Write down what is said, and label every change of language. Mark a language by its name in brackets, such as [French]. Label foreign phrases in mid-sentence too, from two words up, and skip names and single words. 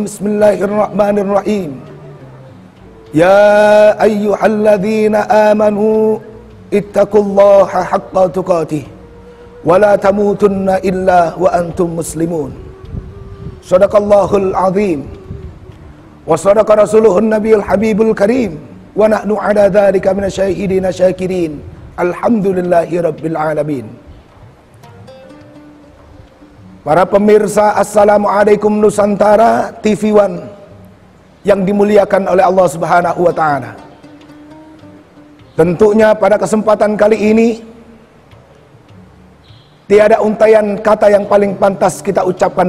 [Arabic] بسم الله الرحمن الرحيم يا أيها الذين آمنوا اتقوا الله حق تقاته ولا تموتن إلا وأنتم مسلمون. صدق الله العظيم وصدق رسوله النبي الحبيب الكريم. ونحن على ذلك من الشاهدين شاكرين. الحمد لله رب العالمين. [Indonesian] Para pemirsa, Assalamualaikum Nusantara TV One yang dimuliakan oleh Allah [Arabic] سبحانه وتعالى. [Indonesian] Tentunya pada kesempatan kali ini tiada untaian kata yang paling pantas kita ucapkan